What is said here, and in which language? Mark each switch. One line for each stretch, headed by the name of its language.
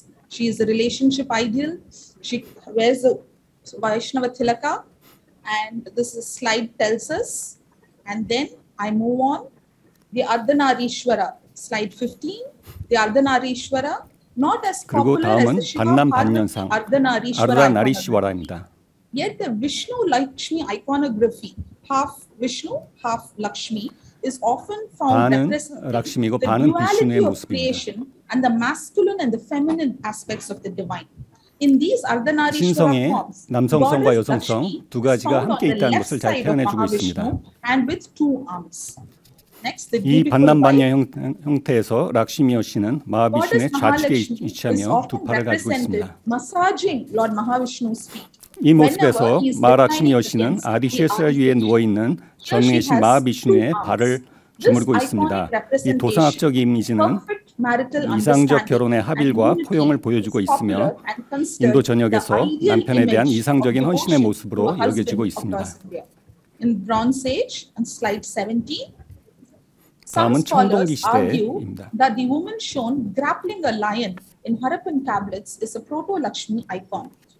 English: She is a relationship ideal. She wears a Vaishnava tilaka, and this slide tells us. And then I move on. The Ardhanarishwara, slide 15. The Ardhanarishwara, not as popular as the Shiva
Korean: 반남반년상 아르다나리시와라입니다.
English: Yet the Vishnu Lakshmi iconography, half Vishnu, half Lakshmi, is often found representing the duality of creation and the masculine and the feminine aspects of the divine. In these Ardhanarishwara forms,
Korean: 남성성과 여성성 두 가지가 함께 있다는 것을 잘 표현해주고 있습니다.
English: And with two arms. Next, the
Korean: 이 반남반녀 형태에서 락시미 여신은 마하비슈의 좌측에 위치하며 두 팔을 가지고 있습니다.
English: Massaging Lord Mahavishnu's feet.
Korean: 이 모습에서 마하락시미 여신은 아디쉐스라 위에 누워있는 전능의 신 마하비슈의 발을 주무르고 있습니다. 이 도상학적 이미지는 이상적 결혼의 합일과 포용을 보여주고 있으며 인도 전역에서 남편에 대한 이상적인 헌신의 모습으로 여겨지고 있습니다.
English: In Bronze Age, on slide 17,
Korean: 다음은 청동기 시대입니다.
English: that the woman shown grappling a lion in Harappan tablets is a proto-Lakshmi icon.